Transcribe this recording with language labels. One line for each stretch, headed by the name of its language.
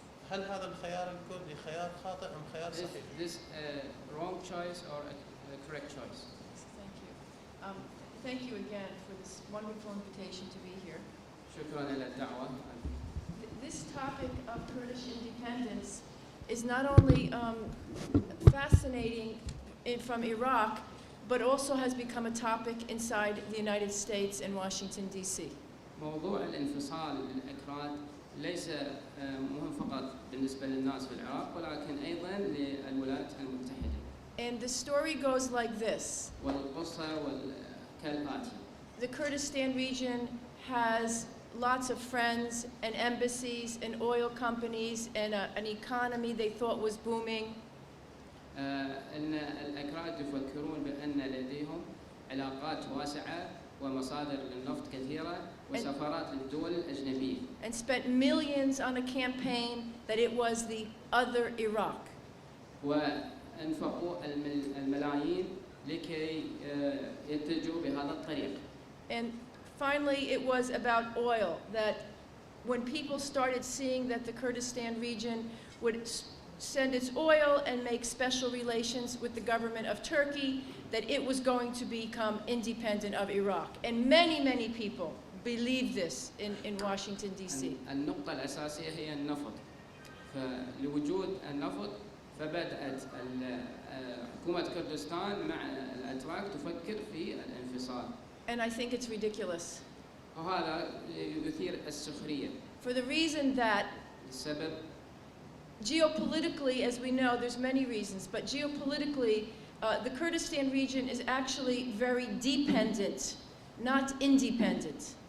Arabic: هل هذا الخيار الكردي خيار خاطئ أم خيار صحيح؟
English: This wrong choice or a correct choice? Thank you. Thank you again for this wonderful invitation to be here.
Arabic: شكرا على الدعوة.
English: This topic of Kurdish independence is not only fascinating from Iraq, but also has become a topic inside the United States and Washington, D.C.
Arabic: موضوع الانفصال للأكراد ليس مهم فقط بالنسبة للناس في العراق ولكن أيضا للولايات المتحدة.
English: And the story goes like this.
Arabic: والقصة كالآتي.
English: The Kurdistan region has lots of friends and embassies and oil companies and an economy they thought was booming.
Arabic: أن الأكراد يفكرون بأن لديهم علاقات واسعة ومصادر للنفط كثيرة وسفارات للدول الأجنبية.
English: And spent millions on a campaign that it was the other Iraq.
Arabic: وأنفقوا الملايين لكي يتجهوا بهذا الطريق.
English: And finally, it was about oil, that when people started seeing that the Kurdistan region would send its oil and make special relations with the government of Turkey, that it was going to become independent of Iraq. And many, many people believed this in Washington, D.C.
Arabic: النقطة الأساسية هي النفط. فلوجود النفط فبدأت حكومة كردستان مع الأتراك تفكر في الانفصال.
English: And I think it's ridiculous.
Arabic: وهذا يثير السخرية.
English: For the reason that
Arabic: السبب
English: geopolitically, as we know, there's many reasons, but geopolitically, the Kurdistan region is actually very dependent, not independent.